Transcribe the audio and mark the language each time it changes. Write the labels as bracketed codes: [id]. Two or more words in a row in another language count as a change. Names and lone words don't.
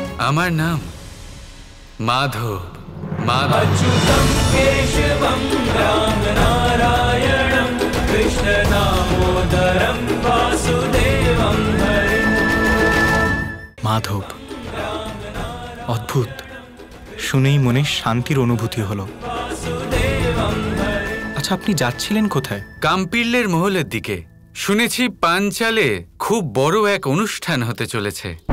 [bn] আমার নাম মাধব। মাধব। [sa] अच्युतं केशवं राम नारायणं कृष्ण दामोदरं वासुदेवं हरिं। [bn] মাধব, অদ্ভুত, শুনেই মনে শান্তির অনুভূতি হলো। আচ্ছা, আপনি যাচ্ছিলেন কোথায়? কাম্পিল্লের মহলের দিকে। শুনেছি পাঞ্চালে খুব বড় এক অনুষ্ঠান হতে চলেছে।